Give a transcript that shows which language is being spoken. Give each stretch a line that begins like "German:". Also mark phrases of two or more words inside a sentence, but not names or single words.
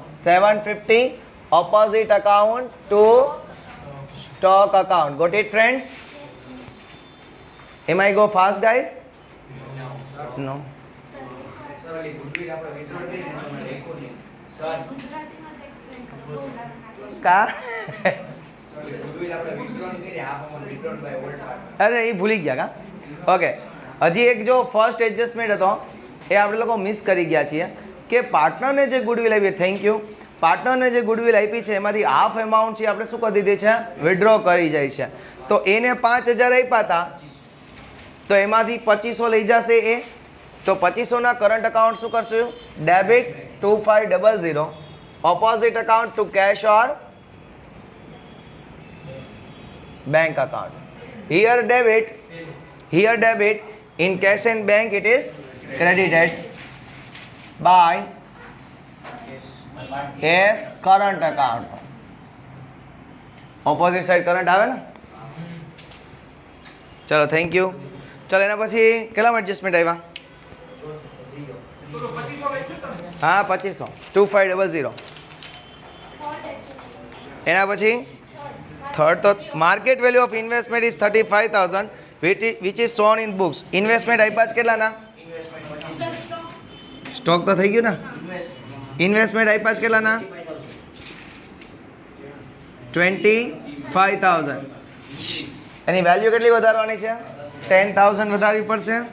English: 750 opposite account to stock account. Got it friends? Am I go fast guys? No.
Gujarati: का અરે એ ભૂલી ગયા કા ઓકે હજી એક જો
English: first adjustment
Gujarati: હતો એ આપણે લોકો મિસ કરી ગયા છીએ કે પાર્ટનરને જે ગુડવિલ આપી,
English: thank you,
Gujarati: પાર્ટનરને જે ગુડવિલ આપી છે એમાંથી
English: half amount
Gujarati: છે આપણે શું કરી દીધી છે, વિડ્રો કરી જાય છે. તો એને 5,000 આપ્યા હતા તો એમાંથી 2500 લઈ જશે એ, તો 2500ના
English: current account
Gujarati: શું કરશું, ડેબિટ 2500
English: opposite account to cash or bank account. Here debit, in cash and bank it is credited by as current account. Opposite side current
Gujarati: આવે ને. ચલો
English: thank you.
Gujarati: ચલો એના પછી કેટલા એડજસ્ટમેન્ટ આવ્યા? હા 2500 2500. એના પછી
English: થર્ડ તો market value of investment is 35,000 which is shown in books.
Gujarati: ઇન્વેસ્ટમેન્ટ આપ્યા જ કેટલાના? સ્ટોક તો થઈ ગયું ને. ઇન્વેસ્ટમેન્ટ આપ્યા જ કેટલાના? 25,000. એની વેલ્યુ કેટલી વધારવાની છે? 10,000 વધારવી પડશે.